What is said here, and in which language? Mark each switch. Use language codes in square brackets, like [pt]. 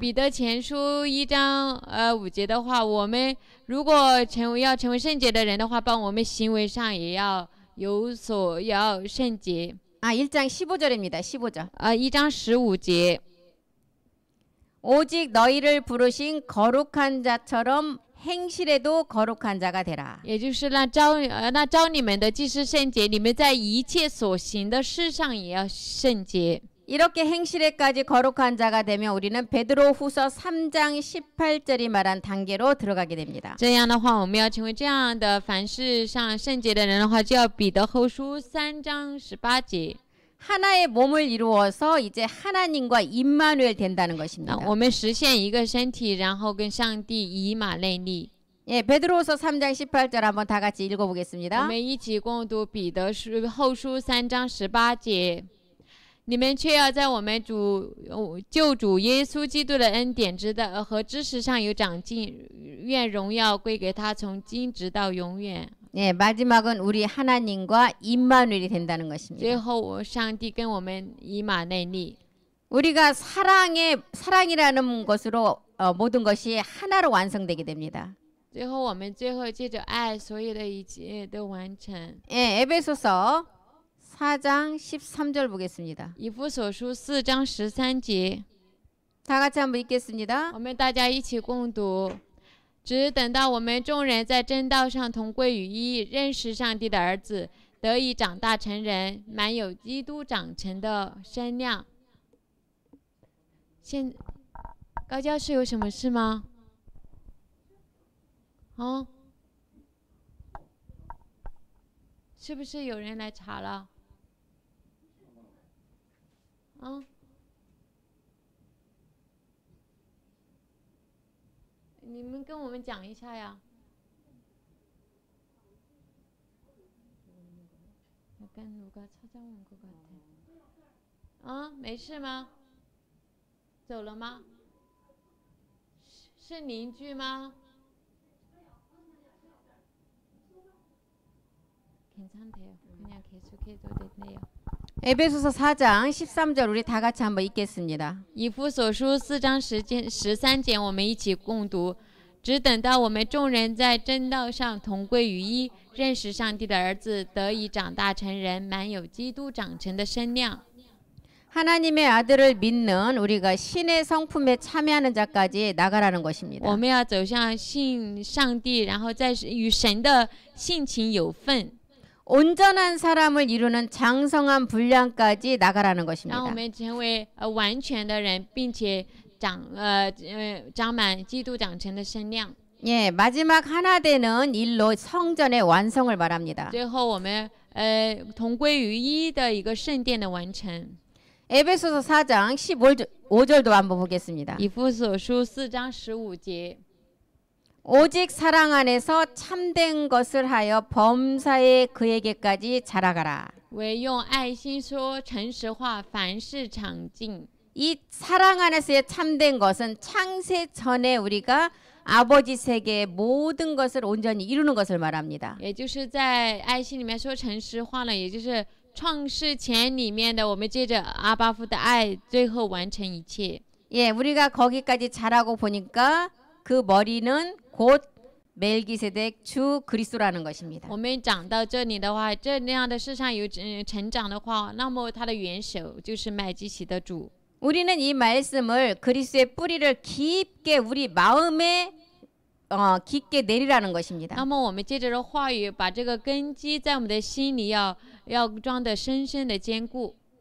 [zh] 彼得前书1章5节的话，我们如果要成为圣洁的人的话，帮我们行为上也要要圣洁。 [ko] 1장 15절입니다. 15절. [zh] 1章15节， [ko] 오직 너희를 부르신 거룩한 자처럼 행실에도 거룩한 자가 되라. [zh] 也就是那召你们的既是圣洁，你们在一切所行的事上也要圣洁。 [ko] 이렇게 행실에까지 거룩한 자가 되면 우리는 베드로후서 3장 18절이 말한 단계로 들어가게 됩니다. [zh] 这样的话，我们要成为这样的凡事上圣洁的人的话，就要彼得后书3章18节。 [ko] 하나의 몸을 이루어서 이제 하나님과 임마누엘 된다는 것입니다. [zh] 我们实现一个身体，然后跟上帝以马内利。 [ko] 예, 베드로후서 3장 18절 한번 다 같이 [zh] 我 [ko] 읽어보겠습니다. [zh] 们一起共读彼得后书3章18节。你们却要在我们救主耶稣基督的恩典和知识上有长进，愿荣耀归给他，从今直到永远。 [ko] 예, 마지막은 우리 하나님과 임마누엘이 된다는 [zh] 最 [ko] 것입니다. [zh] 后，上帝跟我们以马内利。 [ko] 우리가 사랑이라는 것으로 모든 것이 하나로 완성되게 됩니다. [zh] 最后，我们最后借着爱，所有的一切都完成。 [ko] 예, 에베소서 4장 13절 보겠습니다. [zh] 以弗所书4章13节， [ko] 다 같이 한번 읽겠습니다. [zh] 我们大家一起共读。只等到我们众人在真道上同归于一，认识上帝的儿子，得以长大成人，满有基督长成的身量。高教室有什么事吗？哦，是不是有人来查了？嗯。你们跟我们讲一下呀。没事吗？走了吗？是邻居吗？ [ko] 괜찮대요. 그냥 계속해도 되네요. 에베소서 4장 13절 우리 다 같이 한번 읽겠습니다. [zh] 以弗所书4章13节，我们一起共读。只等到我们众人在真道上同归于一，认识上帝的儿子，得以长大成人，满有基督长成的身量。 [ko] 하나님의 아들을 믿는 우리가 신의 성품에 참여하는 자까지 나가라는 것입니다. [zh] 我们要走向信上帝，然后在与神的性情有份。 [ko] 온전한 사람을 이루는 장성한 분량까지 나가라는 [zh] 让我 [ko] 것입니다. [zh] 们成为完全的人，并且长满基督长成的身量。 [ko] 예, 마지막 하나 되는 일로 성전의 완성을 말합니다. [zh] 最后，我们同归于一的一个圣殿的完成。 [ko] 에베소서 4장 15절도 한번 보겠습니다. [zh] 以弗所书4章15节。 [ko] 오직 사랑 안에서 참된 것을 하여 범사에 그에게까지 자라가라. [zh] 唯用爱心说诚实话，凡事长进。 [ko] 이 사랑 안에서의 참된 것은 창세 전에 우리가 아버지 세계의 모든 것을 온전히 이루는 것을 말합니다. [zh] 也就是在爱心里面说诚实话呢，也就是创世前里面的，我们借着阿巴父的爱，最后完成一切。 [ko] 예, 우리가 거기까지 자라고 보니까 그 머리는 곧 멜기세덱 주 그리스도라는 것입니다. [zh] 我们长到这里的话，这样的世上有成长的话，那么他的元首就是麦基洗的主。 [ko] 우리는 이 말씀을 그리스도의 뿌리를 깊게 우리 마음에 깊게 내리라는 것입니다. [zh] 那么我们借着这话语，把这个根基在我们的心里要装得深深的坚固。